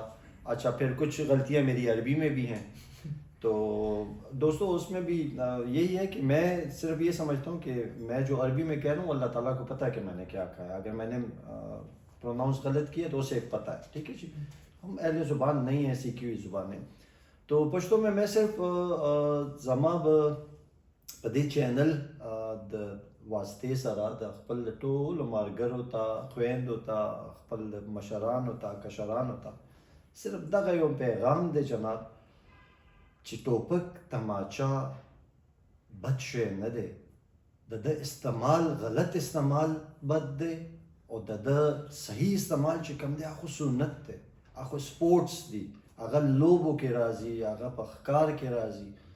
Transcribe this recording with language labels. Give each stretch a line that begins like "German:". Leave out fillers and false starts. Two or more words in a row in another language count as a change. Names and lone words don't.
Urdu: اچھا, پھر کچھ غلطیاں میری عربی میں بھی ہیں. تو دوستو اس میں بھی یہی ہے کہ میں صرف یہ سمجھتا ہوں کہ میں جو عربی میں کہہ رہا ہوں اللہ تعالیٰ کو پتہ ہے کہ میں نے کیا کہا ہے. اگر میں نے پروناؤنس غلط کیا تو اسے پتہ ہے. ٹھیک ہے جی, ہم اہل زبان نہیں ہیں, سیکھی ہوئی زبانیں.
Pashto: تو پشتو میں صرف زماب پدی چینل واسطے سرا د خپل ټول مارګرو ته خویندو ته خپل مشرانو ته کشرانو ته صرف دغه یو پیغام دی جناب چې ټوپک تماچا بد شی نه دی, د ده استعمال غلط استعمال بد دی او د ده صحیح استعمال چې کوم دی هغه سنت دی, هغه سپورټس دی, هغه لوبو کې راځي, هغه په ښکار کې راځي.